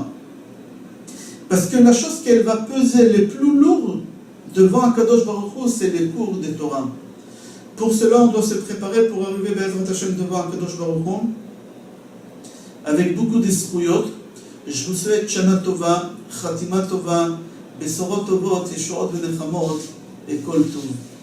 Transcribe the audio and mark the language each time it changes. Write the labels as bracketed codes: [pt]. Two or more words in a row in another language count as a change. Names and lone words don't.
[fr] Parce que la chose qu'elle va peser le plus lourd devant [he] הקדוש ברוך הוא, [fr] c'est les cours de Torah. Pour cela, on doit se préparer pour arriver [he] בעזרת השם [fr] devant [he] הקדוש ברוך הוא, [fr] avec beaucoup de zkuyot. Je vous souhaite [he] שנה טובה, חתימה טובה, בשורות טובות, ישועות ונחמות [fr] et [he] כל טוב.